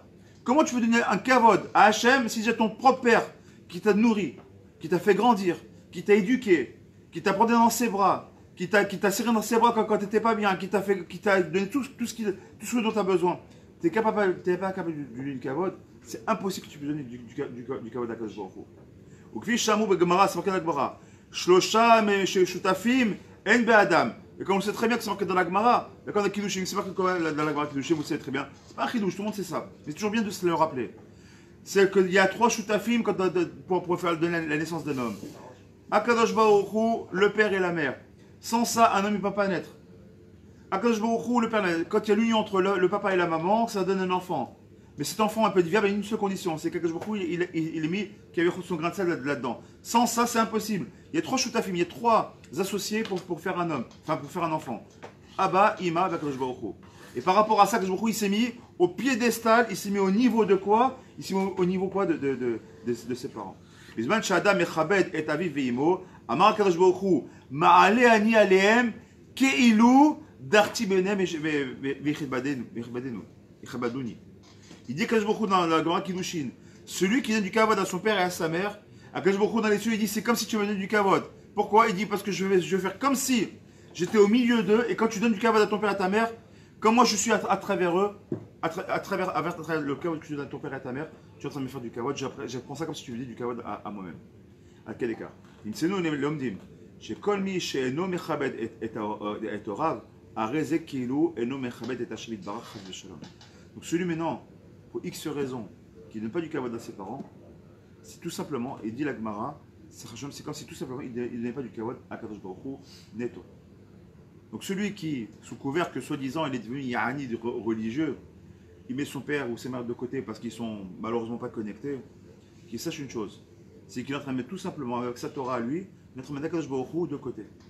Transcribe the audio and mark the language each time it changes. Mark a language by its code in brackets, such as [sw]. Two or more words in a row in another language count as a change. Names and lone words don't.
[fr] Comment tu veux donner un kavod à Hachem si j'ai ton propre Père qui t'a nourri, qui t'a fait grandir, qui t'a éduqué, qui t'a porté dans ses bras, qui t'a serré dans ses bras quand tu n'étais pas bien, qui t'a donné tout ce dont tu as besoin. Tu n'es pas capable du kavod, c'est impossible que tu puisses donner du kavod à Kadosh Baruch Hu. [he] וכפי שאמרו בגמרא, [fr] c'est marqué dans la Gemara, [he] שלושה שותפים אין באדם. [fr] Et comme on sait très bien que c'est marqué dans la Gemara, d'accord, dans Kiddushin, c'est marqué dans la Gemara Kiddushin, vous savez très bien. C'est pas un Kiddush, tout le monde sait ça. Mais c'est toujours bien de se le rappeler. C'est qu'il y a trois shutafim pour faire donner la naissance d'un homme. Akadosh Baruch Hu, le père et la mère. Sans ça, un homme ne peut pas naître. Akadosh Baruch Hu, le père, quand il y a l'union entre le papa et la maman, ça donne un enfant. Mais cet enfant un peu divers, il y a une seule condition, c'est qu'Akadosh Baruch Hu, il est mis qu'il y avait son grain de sel là-dedans. Sans ça, c'est impossible. Il y a trois shutafim, il y a trois associés pour faire un homme, enfin pour faire un enfant. [he] אבא, אמא, [fr] Akadosh Baruch Hu. Et par rapport à ça, Akadosh Baruch Hu, il s'est mis au piédestal, il s'est mis au niveau de quoi? Il s'est mis au niveau quoi de ses parents. [he] בזמן שאדם מכבד את אביו ואמו, אמר הקדוש ברוך הוא, מעלה אני עליהם כאילו דרתי ביניהם ויכבדוני. [fr] Il dit Akadosh Baruch Hu dans la Gemara Kiddushin, celui qui donne du kavod à son père et à sa mère, Akadosh Baruch Hu dans les cieux, il dit c'est comme si tu me donnes du kavod. Pourquoi? Il dit parce que je vais faire comme si j'étais au milieu d'eux, et quand tu donnes du kavod à ton père et à ta mère, comme moi je suis à travers eux, à travers le kavod que tu donnes à ton père et à ta mère, tu es en train de me faire du kavod, j'apprends ça comme si tu me dis du kavod à moi-même. À quel écart? [he] נמצאנו לומדים שכל מי שאינו מכבד את הוריו, הרי זה כאילו אינו מכבד את השם יתברך חס ושלום. [fr] Donc celui maintenant, pour X raisons, qui ne donne pas du kavod à ses parents, c'est tout simplement, et dit la Gemara, c'est comme si tout simplement il ne donnait pas du kavod à Kadosh Baruch Hu netto. Donc celui qui, sous couvert que soi-disant il est devenu Yahani religieux, il met son père ou ses mères de côté parce qu'ils sont malheureusement pas connectés, qu'il sache une chose, c'est qu'il est en train de mettre tout simplement avec sa Torah à lui, il est en train de mettre Akadosh Baruch Hu de côté.